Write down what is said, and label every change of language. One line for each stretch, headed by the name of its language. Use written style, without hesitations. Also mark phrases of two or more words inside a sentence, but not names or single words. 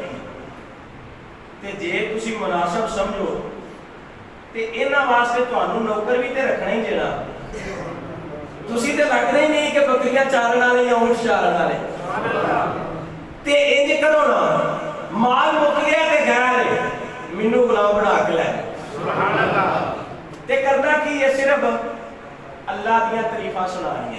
Punjabi: تے جے تسی مناسب سمجھو تے انہاں واسطے تہانوں نوکر بھی تے رکھنا ہی جینا. تسی تے لگدے ہی نہیں کہ بکریاں چارن والے یا اونٹ چارن والے. تے انج کرو نا, مال مک گیا تے غیر مینوں غلام بنا کے لے
Arabic: سبحان اللہ.
Punjabi: تے کرنا کی ہے, صرف اللہ دیاں تعریفاں سنانی ہے.